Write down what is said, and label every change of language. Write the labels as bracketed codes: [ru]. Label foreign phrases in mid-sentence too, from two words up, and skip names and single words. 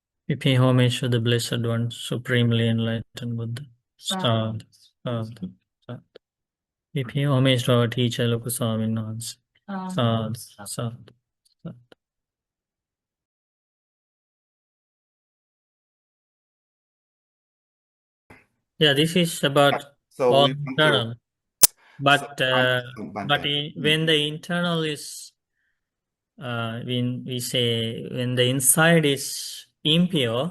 [en] We pay homage to the Blessed One, Supremely Enlightened Buddha. Sadhu, sadhu, sadhu. We pay homage to our teacher, Lokuswami Nans. Sadhu, sadhu, sadhu. Yeah, this is about So all we want to. internal. But Bante. when the internal is, when we say, when the inside is impure,